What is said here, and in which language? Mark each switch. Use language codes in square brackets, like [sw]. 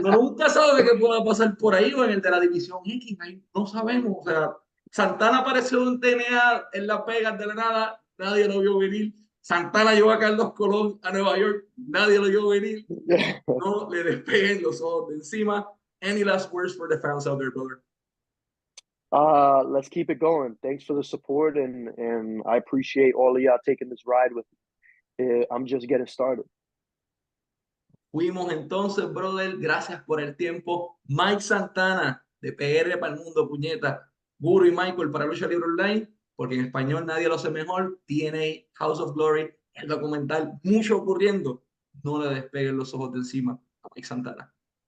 [es] Uno nunca sabe qué pueda pasar por ahí o en el de la división X, ahí no sabemos. O sea, Santana apareció en TNA en Las Vegas de la nada, nadie lo vio venir. Santana llevó a Carlos Colón a Nueva York, nadie lo vio venir. No le despeguen los ojos de encima. [en] Any last words for the fans out there, brother? Let's keep it going. Thanks for the support, and I appreciate all of y'all taking this ride with me. I'm just getting started. [es] Fuimos entonces, brother. Gracias por el tiempo. Mike Santana, de PR para el mundo, puñeta. Guru y Michael para Lucha Libre Online, porque en español nadie lo hace mejor. TNA, House of Glory, el documental, mucho ocurriendo. No le despeguen los ojos de encima a Mike Santana.